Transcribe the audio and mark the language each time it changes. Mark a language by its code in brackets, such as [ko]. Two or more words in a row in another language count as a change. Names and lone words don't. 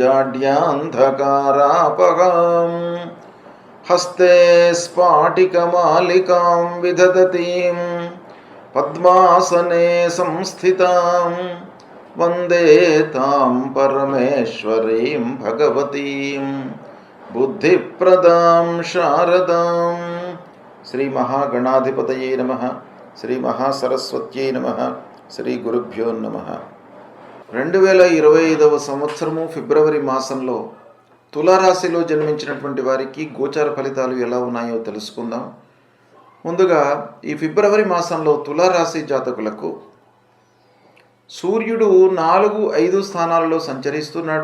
[sa] जाड्यान्धकारापहां हस्ते स्फाटिकमालिकां विदधतीं पद्मासने संस्थितां वन्दे तां परमेश्वरीं भगवतीं बुद्धिप्रदां शारदां। श्री महागणाधिपतये नमः। श्री महासरस्वत्यै नमः। శ్రీ గురుభ్యో నమః. [te] 2025వ సంవత్సరము ఫిబ్రవరి మాసంలో తులారాశిలో జన్మించినటువంటి వారికి గోచార ఫలితాలు ఎలా ఉన్నాయో తెలుసుకుందాం. ముందుగా ఈ ఫిబ్రవరి మాసంలో తులారాశి జాతకులకు సూర్యుడు 4-5 స్థానాలలో సంచరిస్తున్నాడు.